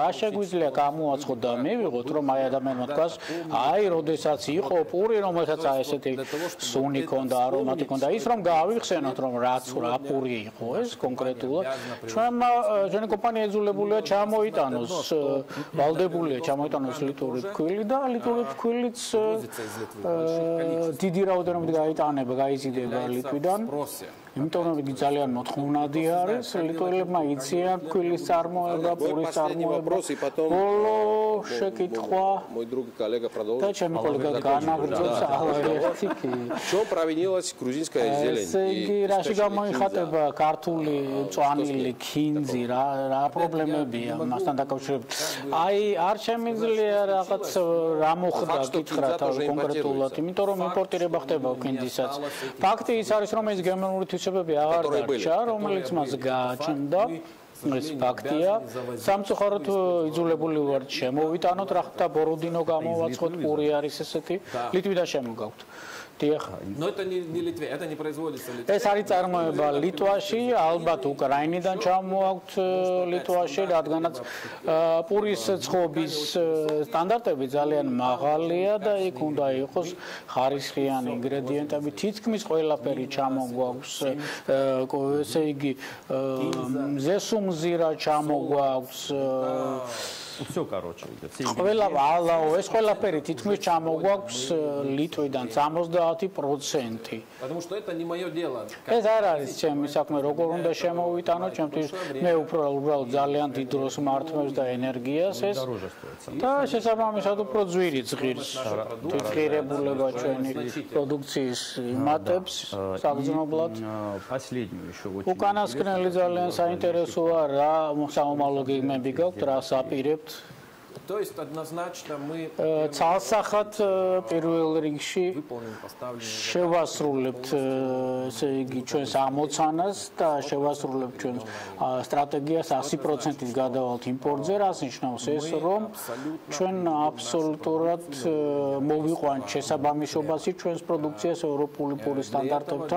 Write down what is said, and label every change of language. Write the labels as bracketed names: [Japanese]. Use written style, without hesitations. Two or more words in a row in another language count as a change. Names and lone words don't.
[Georgian] შეგვიძლია გამოაცხოთ და მივიღოთ რომ აი ადამიანმა თქვას აი როდესაც იყო პური რომელსაც აი ესეთი სუნი ქონდა არომატი ქონდა ის რომ გავიხსენოთ რომ რაც რა პური იყო ეს კონკრეტულად ჩვენი კომპანია ეძულებულია ჩამოიტანოს ვალდებულია ჩამოიტანოს ლიტური ფქვილი და ლიტური ფქვილიც დიდი რაოდენობით გაიტანება გაიზიდება ლიტვიდან იმიტომ რომ იგი ძალიან მოთხოვნადი არის ლიტველებმა იციან ფქვილის წარმოება, პურის წარმოება. ბოლო შეკითხვა [Russian] друг коллега продолжит. [Georgian] და ჩემი კოლეგა განაგრძობს ალაერთი კი. [Russian] Что провинилась грузинская зелень? [Georgian] ესე იგი, რაში გამოიხატება ქართული წვანილი ქინძი, რა პრობლემებია მასთან დაკავშირებით? აი, არ შემიძლია რაღაც რა მოხდა კითხრა კონკრეტულად, იმიტომ რომ იმპორტირება ხდება ქინძისაც. ფაქტი ის არის, რომ ეს გენერალური თვისებები აღარ დარჩა, რომელიც მას გააჩნდა. ეს ფაქტია. სამწუხაროდ იძულებული ვართ შემოვიტანოთ, რა ხდება ბოროდინო გამოვაცხოთ, პური არის ესეთი, ლიტვიდან შემოგაქვთ. [Russian] Но это не Литве, это не производится в Литве. [Georgian] ეს არის წარმოება ლიტვაში, ალბათ უკრაინიდან ჩამოაქვთ ლიტვაში, რადგანაც პურის ცხობის სტანდარტები ძალიან მაღალია და იქ უნდა იყოს ხარისხიანი ინგრედიენტები. თითქმის ყველაფერი ჩამოგვაქვს, ესე იგი, მზესუმზირა ჩამოგვაქვს. [Russian] Всё, короче, [Georgian] ყველა ალაო, ეს ყველაფერი თითქმის ჩამოგვაქვს ლიტვიდან 70%. [Russian] Потому что это не моё дело. [Georgian] ეს არ არის ჩემი საქმე, როგორ უნდა შემოვიტანო, ჩემთვის მე უბრალოდ ძალიან დიდ დროს მართმევს და ენერგიას ეს. და შესაბამისად უფრო ძვირი ძღირს. თვითღირებულება ჩვენი პროდუქციის იმატებს საგრძნობლად. უკანასკნელი ძალიან საინტერესოა, რა საომალო გეგმები გაქვთ, რა საპირებთ. [Russian] То есть однозначно мы [Georgian] ცალსახად პირველ რიგში შევასრულებთ ესე იგი ჩვენს ამოცანას და შევასრულებთ ჩვენს სტრატეგიას 100%-ით გადავალთ იმპორტზე, რაც ნიშნავს ეს, რომ ჩვენ აბსოლუტურად მოვიყვანთ შესაბამისობაში ჩვენს პროდუქციას ევროპული პურის სტანდარტებთან.